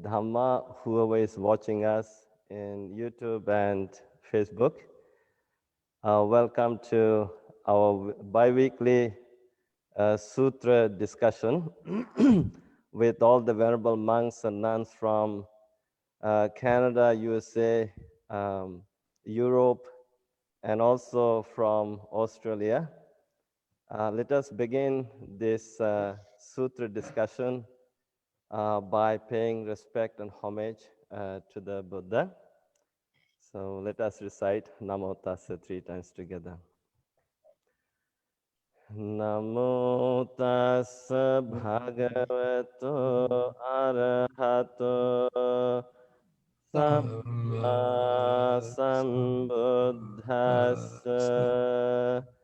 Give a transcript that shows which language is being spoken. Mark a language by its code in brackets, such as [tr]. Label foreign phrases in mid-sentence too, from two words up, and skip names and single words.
[en] Dhamma, whoever is watching us in YouTube and Facebook, welcome to our bi-weekly sutra discussion with all the Venerable monks and nuns from Canada, USA, Europe, and also from Australia. Let us begin this sutra discussion by paying respect and homage to the Buddha. So let us recite Namo Tassa 3 times together. [pi] Namo Tassa Bhagavato Arahato Samma Sambuddhassa.